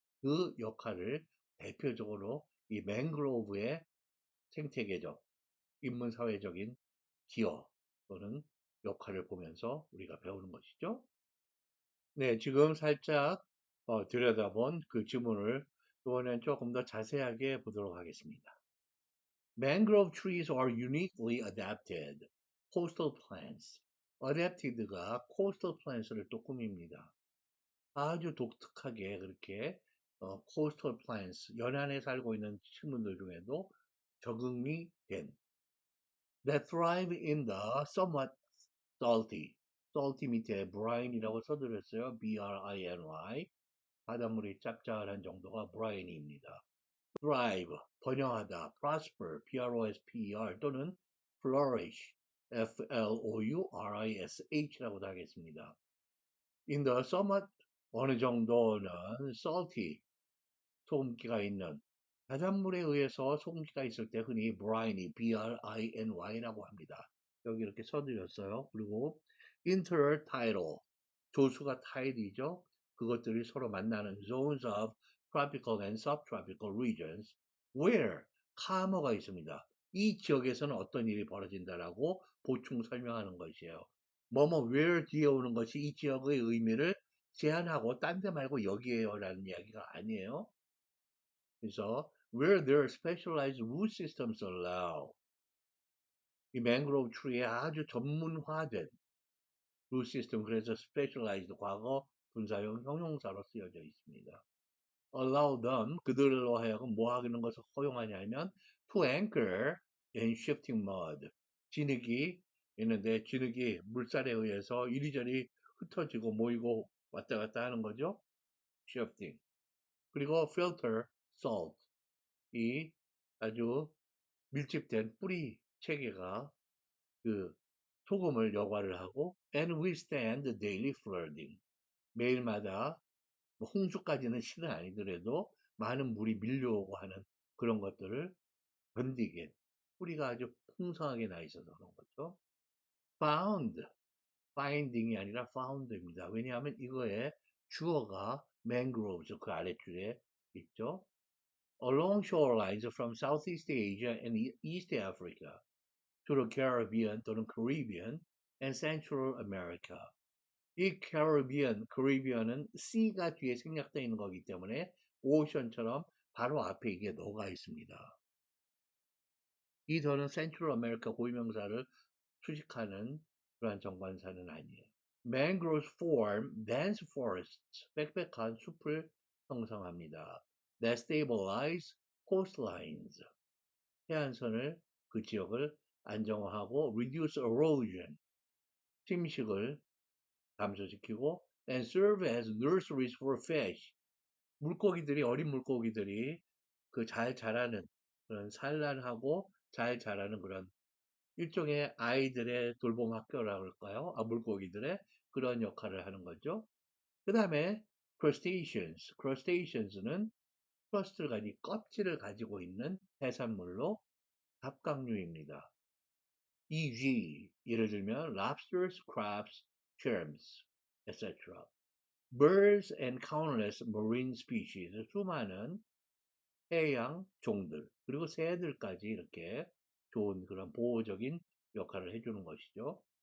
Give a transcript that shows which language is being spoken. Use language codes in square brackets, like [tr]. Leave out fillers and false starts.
[ko] 그 역할을 대표적으로 이 맹그로브의 생태계적, 인문사회적인 기여 또는 역할을 보면서 우리가 배우는 것이죠. 네, 지금 살짝 들여다본 그 지문을 이번엔 조금 더 자세하게 보도록 하겠습니다. [en] Mangrove trees are uniquely adapted coastal plants. [ko] adapted가 coastal plants를 또 꾸밉니다. 아주 독특하게 그렇게 coastal plants, 연안에 살고 있는 식물들 중에도 적응이 된 [en] that thrive in the somewhat salty, salty [ko] 밑에 brine이라고 써드렸어요. B-R-I-N-Y. 바닷물이 짭짤한 정도가 brine입니다. thrive, 번영하다, prosper, prosper 또는 flourish, flourish라고도 하겠습니다. [en] In the somewhat [ko] 어느 정도는 salty, 소금기가 있는 바닷물에 의해서 소금기가 있을 때 흔히 briny, brinY라고 합니다. 여기 이렇게 써드렸어요. 그리고 intertidal, 조수가 tide이죠. 그것들이 서로 만나는 [en] zones of tropical and subtropical regions where [ko] 카머가 있습니다. 이 지역에서는 어떤 일이 벌어진다라고 보충 설명하는 것이에요. 뭐뭐 where 뒤에 오는 것이 이 지역의 의미를 제한하고 딴 데 말고 여기에요라는 이야기가 아니에요. [en] 그래서 where there are specialized root systems allow 이 mangrove tree에 [ko] 아주 전문화된 [en] root system 그래서 specialized [ko] 과거 분사형 형용사로 쓰여져 있습니다. [en] allow them [ko] 그들로 하여금 뭐 하는 것을 허용하냐면 [en] to anchor in shifting mud [ko] 진흙이 있는데 진흙이 물살에 의해서 이리저리 흩어지고 모이고 왔다 갔다 하는 거죠. shifting 그리고 [en] filter salt [ko] 이 아주 밀집된 뿌리 체계가 그 소금을 여과를 하고 [en] and withstand the daily flooding [ko] 매일마다 뭐 홍수까지는 실은 아니더라도 많은 물이 밀려오고 하는 그런 것들을 견디게 뿌리가 아주 풍성하게 나 있어서 그런 거죠. found, finding이 아니라 found입니다. 왜냐하면 이거에 주어가 mangroves 그 아랫줄에 있죠. [en] Along shorelines from Southeast Asia and East Africa to the Caribbean [ko] 또는 [en] Caribbean and Central America. [ko] 이 Caribbean은 C가 뒤에 생략되어 있는 거기 때문에 오션처럼 바로 앞에 이게 녹아 있습니다. 이 더는 Central America 고유명사를 수식하는 그러한 정관사는 아니에요. [en] Mangroves form dense forests, [ko] 빽빽한 숲을 형성합니다. [en] That stabilize coastlines, [ko] 해안선을 그 지역을 안정화하고 [en] reduce erosion, [ko] 침식을 감소시키고 [en] and serve as nurseries for fish, [ko] 물고기들이 어린 물고기들이 그 잘 자라는 그런 산란하고 잘 자라는 그런 일종의 아이들의 돌봄 학교라고 할까요? 물고기들의 그런 역할을 하는 거죠. 그 다음에 crustaceans는 크러스트를 가진 껍질을 가지고 있는 해산물로 갑각류입니다. [en] e.g. [ko] 예를 들면 [en] lobsters, crabs, worms, etc. birds and countless marine species [ko] 수많은 해양 종들 그리고 새들까지 이렇게 좋은 그런 보호적인 역할을 해주는 것이죠.